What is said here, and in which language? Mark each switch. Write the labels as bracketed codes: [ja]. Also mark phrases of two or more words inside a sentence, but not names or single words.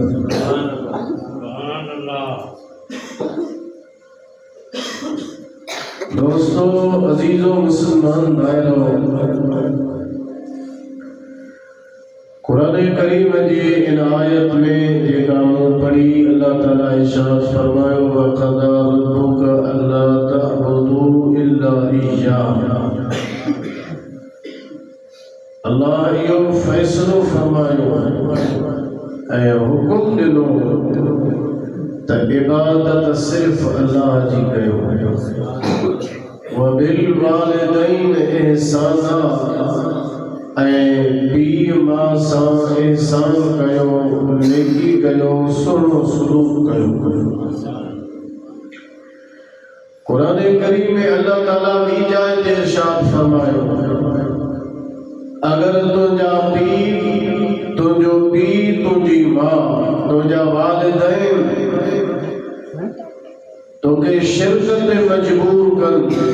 [sd] दोस्तों, अज़ीज़ो मुसलमान भाइरो, कुरान करीम जी इन आयत में जेका मूं पढ़ी, अल्लाह ताला इरशाद फरमायो [ar] وقضى ربك ألا تعبدوا إلا إياه. [sd] अल्लाह इहो फ़ैसिलो फरमायो ऐं हुकुम ॾिनो त इबादत सिर्फ़ अल्लाह जी कयो। [ar] وبالوالدين إحسانا, [sd] ऐं पीउ माउ सां इहसान कयो, नेकी कयो, सुहिणो सलूक कयो। कुरान करीम में अल्लाह ताला ॿी जाइ ते इरशाद फरमायो, अगर तुंहिंजा पीउ, तुंहिंजो पीउ, तुंहिंजी माउ, तुंहिंजा वालिदैन तोखे शिरक ते मजबूर कनि,